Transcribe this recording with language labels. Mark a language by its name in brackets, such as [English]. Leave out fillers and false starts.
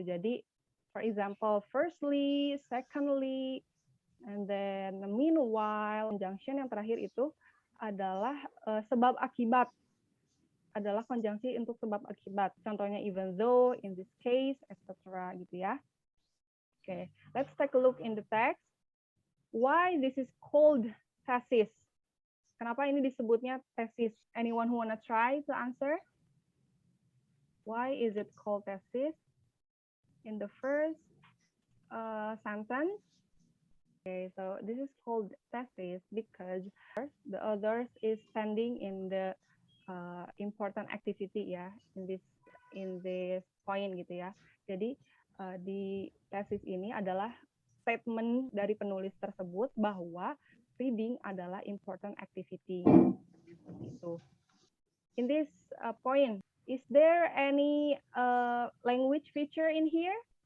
[English] Jadi for example, firstly, secondly, and then meanwhile, conjunction yang terakhir itu adalah sebab akibat. [Indonesian] Adalah konjungsi untuk sebab akibat. [English] Contohnya even though, in this case, etc. gitu ya. Okay, let's take a look in the text. Why this is called thesis? [Indonesian] Kenapa ini disebutnya thesis? [English] Anyone who wanna try to answer? Why is it called thesis? In the first sentence. Okay, so this is called thesis because the author is standing in the important activity ya, in this point gitu ya. [Indonesian] Jadi di tesis ini adalah statement dari penulis tersebut bahwa reading adalah important activity. Gitu. [English] In this point, is there any language feature in here?